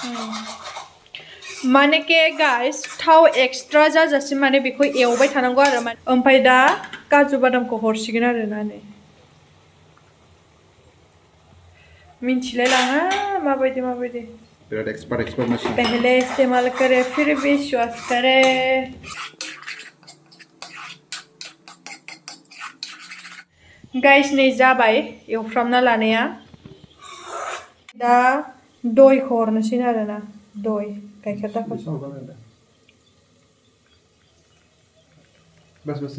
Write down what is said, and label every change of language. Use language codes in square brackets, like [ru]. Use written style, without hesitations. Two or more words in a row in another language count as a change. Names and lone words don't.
[brx] माने के गाइस थाव एक्सट्रा जाजासिम माने बेखौ एवबाय थानांगौ आरो ओमफ्राय दा काजु बादामखौ हरसिगोन आरो ना नै मिन्थिलाय लाङा माबायदि बिराद एक्सपर्ट मानसि [hi] पहले इस्तेमाल करे फिर विश्वास करे [brx] गाइस नै जाबाय एवफ्रामना लानाया दा दयखौ हरनोसै आरोना दय गाइखेर दाखा बस